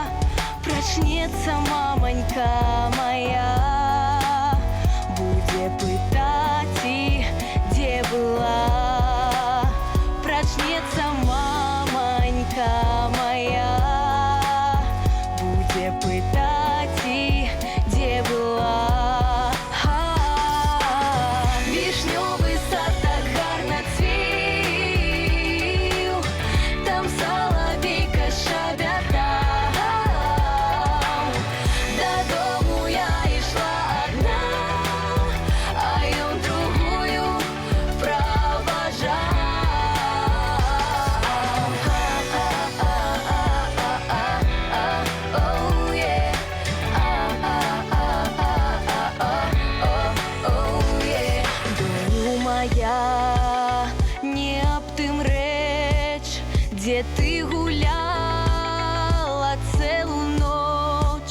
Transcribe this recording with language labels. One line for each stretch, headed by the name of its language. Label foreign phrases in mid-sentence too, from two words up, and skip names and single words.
Belarusian: Прачнецца мамонька моя, будзе пытаць і дзе была. Прачнецца мамонька моя, будзе пытаць і дзе была.
Ukrainian: Вишневый сад так гарно цвіў, там соловейка шабятаў. Додому я ішла одна, а ён
Russian: другую провожал.
Belarusian: Моя, не аб тым рэч, дзе ты гуляла цэлую ноч.